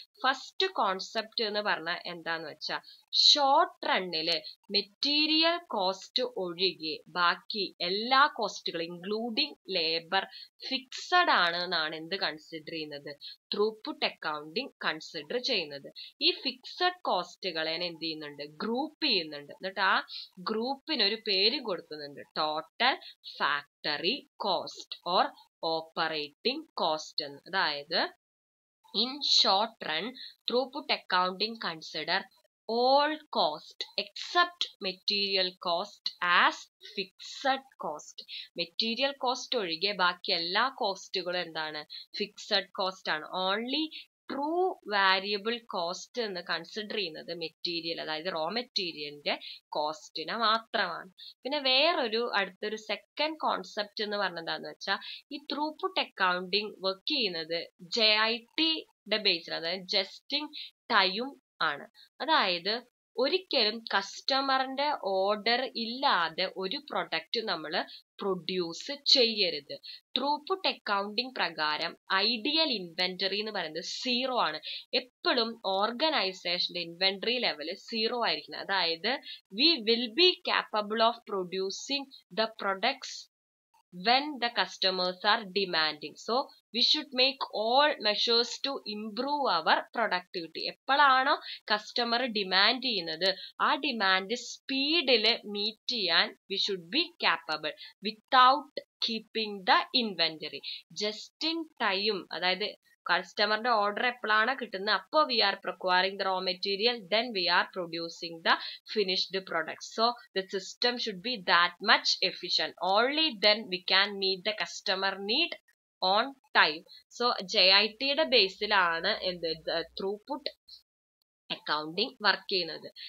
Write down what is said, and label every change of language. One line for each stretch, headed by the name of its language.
Malayalam: First concept എന്ന് പറഞ്ഞാൽ എന്താന്ന് വെച്ചാൽ, ഷോർട്ട് റണ്ണില് മെറ്റീരിയൽ കോസ്റ്റ് ഒഴികെ ബാക്കി എല്ലാ കോസ്റ്റുകളും ഇൻക്ലൂഡിങ് ലേബർ ഫിക്സഡ് ആണ് എന്നാണ് എന്ത് കൺസിഡർ ചെയ്യുന്നത്, ത്രൂപുട്ട് അക്കൗണ്ടിങ് കൺസിഡർ ചെയ്യുന്നത്. ഈ ഫിക്സഡ് കോസ്റ്റുകളെ എന്ത് ചെയ്യുന്നുണ്ട്, ഗ്രൂപ്പ് ചെയ്യുന്നുണ്ട്. എന്നിട്ട് ആ ഗ്രൂപ്പിന് ഒരു പേര് കൊടുക്കുന്നുണ്ട്, total factory cost or operating cost എന്ന്.
English: അതായത് in short run, throughput accounting consider all cost except material cost as fixed cost.
Malayalam: Material cost ഒഴികെ ബാക്കി എല്ലാ കോസ്റ്റുകളും എന്താണ്, ഫിക്സഡ് കോസ്റ്റ് ആണ്. ഓൺലി ട്രൂ വാരിയബിൾ കോസ്റ്റ് എന്ന് കൺസിഡർ ചെയ്യുന്നത് മെറ്റീരിയൽ, അതായത് റോ മെറ്റീരിയലിന്റെ കോസ്റ്റിനെ മാത്രമാണ്. പിന്നെ അടുത്തൊരു സെക്കൻഡ് കോൺസെപ്റ്റ് എന്ന് പറഞ്ഞത് എന്താന്ന് വെച്ചാൽ, ഈ ത്രൂപുട്ട് അക്കൗണ്ടിങ് വർക്ക് ചെയ്യുന്നത് JIT-യുടെ ബേസിൽ, അതായത് ജസ്റ്റിംഗ് ടൈം ആണ്. അതായത് ഒരിക്കലും കസ്റ്റമറിന്റെ ഓർഡർ ഇല്ലാതെ ഒരു പ്രൊഡക്റ്റ് നമ്മൾ പ്രൊഡ്യൂസ് ചെയ്യരുത്. ത്രൂപുട്ട് അക്കൗണ്ടിങ് പ്രകാരം ഐഡിയൽ ഇൻവെന്ററി എന്ന് പറയുന്നത് 0 ആണ്. എപ്പോഴും ഓർഗനൈസേഷന്റെ ഇൻവെന്ററി ലെവൽ 0 ആയിരിക്കണം.
English: അതായത് we will be capable of producing the products when the customers are demanding. So we should make all measures to improve our productivity.
Malayalam: എപ്പോഴാണോ കസ്റ്റമർ ഡിമാൻഡ് ചെയ്യുന്നത് ആ ഡിമാൻഡ് സ്പീഡിൽ മീറ്റ് ചെയ്യാൻ
English: we should be capable without keeping the inventory. Just in time,
Malayalam: അതായത് കസ്റ്റമറിന്റെ order എപ്പോഴാണ് കിട്ടുന്നത് അപ്പോൾ
English: we are procuring the raw material, then we are producing the finished products. So the system should be that much efficient. Only then we can meet the customer need on time.
Malayalam: So JIT-യുടെ ബേസിലാണ് എന്ത് throughput accounting work ചെയ്യുന്നത്.